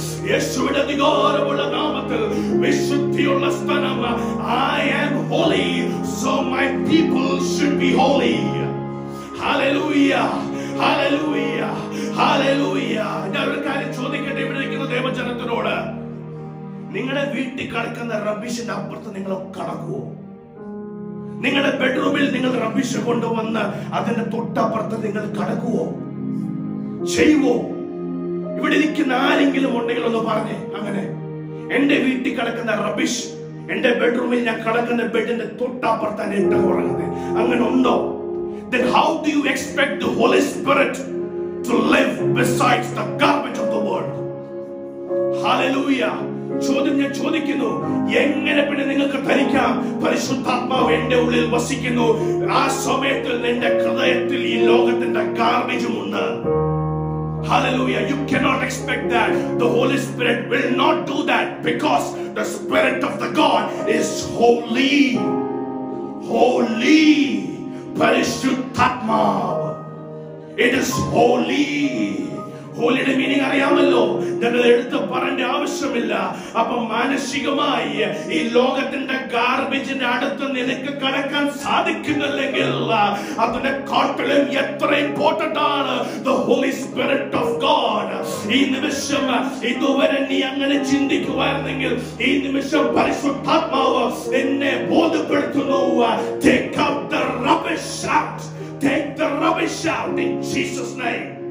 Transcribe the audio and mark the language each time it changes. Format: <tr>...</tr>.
<ml>യേശുവിന്റെ അധികാരമുള്ള നാമത്തിൽ വിശുദ്ധിയുള്ള സ്ഥലം.</ml> <en>I am holy, so my people should be holy. Hallelujah, hallelujah, hallelujah.</en> <ml>ഞാൻ ഒരു കാര്യം ചോദിക്കട്ടെ ഇവിടെ ഇരിക്കുന്ന ദൈവജനത്തിനോട്, നിങ്ങളുടെ വീട്ടിൽ കിടക്കുന്ന റബ്ബിഷിന്റെ അപ്പുറത്ത് നിങ്ങൾ കടക്കുവോ? നിങ്ങളുടെ ബെഡ്റൂമിൽ നിങ്ങൾ റബ്ബിഷ് കൊണ്ടുവന്ന് അതിന്റെ തൊട്ടപ്പുറത്ത് നിങ്ങൾ കടക്കുവോ? ചെയ്യുവോ? ഇവിടെ ഇരിക്കുന്ന ആരെങ്കിലും ഉണ്ടെങ്കിൽ ഒന്ന് പറഞ്ഞേ. അങ്ങനെ എന്റെ വീട്ടിൽ കിടക്കുന്ന റബ്ബിഷ് എന്റെ ബെഡ്റൂമിൽ ഞാൻ കിടക്കുന്ന ബെഡിന്റെ തൊട്ടപ്പുറത്താണ് ഇട്ട് ഉറങ്ങുന്നത്. അങ്ങനെ ഉണ്ടോ?</ml> <en>Then how do you expect the Holy Spirit to live besides the garbage of the world? Hallelujah.</en> <ml>ചോദ്യം ഞാൻ ചോദിക്കുന്നു, എങ്ങനെ പിന്നെ നിങ്ങൾക്ക് ധരിക്കാം പരിശുദ്ധാത്മാവ് എന്റെ ഉള്ളിൽ വസിക്കുന്നു? ആ സമയത്തിൽ നിന്റെ ഹൃദയത്തിൽ ഈ ലോകത്തിന്റെ ഗാർബേജും ഉണ്ട്.</ml> <en>Hallelujah. You cannot expect that. The Holy Spirit will not do that because the Spirit of the God is holy. Holy. Parishuddhatmav. It is holy. ഹോളിയുടെ meaning</en> <ml>അറിയാമല്ലോ. ഞങ്ങൾ എടുത്ത് പറയേണ്ട ആവശ്യമില്ല. അപ്പൊ മാനസികമായി ഈ ലോകത്തിന്റെ ഗാർബേജിന്റെ അടുത്ത് നിനക്ക് കടക്കാൻ സാധിക്കുന്നില്ലെങ്കിൽ അതിന്റെ കാട്ടിലും എത്ര ഇമ്പോർട്ടന്റ് ആണ്</ml> <en>the Holy Spirit of God.</en> <ml>ഈ നിമിഷം ഇതുവരെ നീ അങ്ങനെ ചിന്തിക്കുവായിരുന്നെങ്കിൽ ഈ നിമിഷം പരിശുദ്ധാത്മാവ് എന്നെ ബോധ്യപ്പെടുത്തുന്നു.</ml> <en>Take out the rubbish out. Take the rubbish out in Jesus' name.</en>